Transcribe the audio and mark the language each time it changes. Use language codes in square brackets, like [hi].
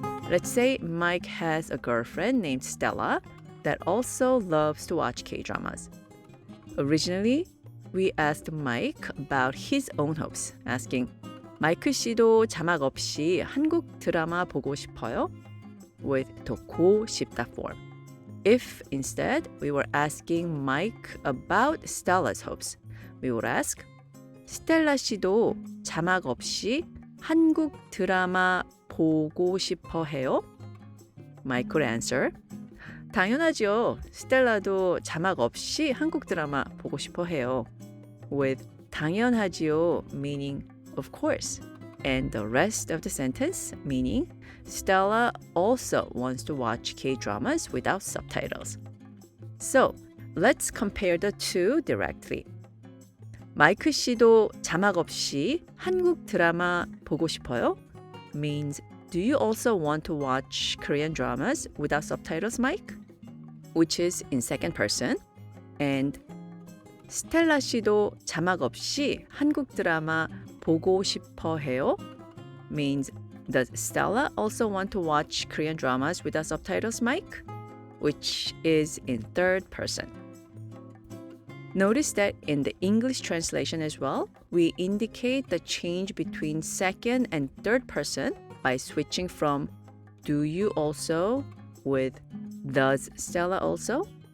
[en] Let's say Mike has a girlfriend named Stella that also loves to watch K-dramas. Originally, we asked Mike about his own hopes, asking, [ko] 마이크 씨도 자막 없이 한국 드라마 보고 싶어요? [en] With 더 고 싶다 form. If instead we were asking Mike about Stella's hopes, we would ask, [ko] 스텔라 씨도 자막 없이 한국 드라마 보고 싶어 해요? [en] Mike would answer, 당연하죠. [ko] 스텔라도 자막 없이 한국 드라마 보고 싶어 해요. [en] With 당연하지요, meaning of course. And the rest of the sentence, meaning Stella also wants to watch K-dramas without subtitles. So, let's compare the two directly. [ko] 마이크 씨도 자막 없이 한국 드라마 보고 싶어요? [en] Means, do you also want to watch Korean dramas without subtitles, Mike? Which is in second person. [ko] And 스텔라 씨도 자막 없이 한국 드라마 보고 싶어 해요? [en] Means, does Stella also want to watch Korean dramas without subtitles, Mike? which is in third person. Notice that in the English translation as well, we indicate the change between second and third person by switching from do you also with does Stella also.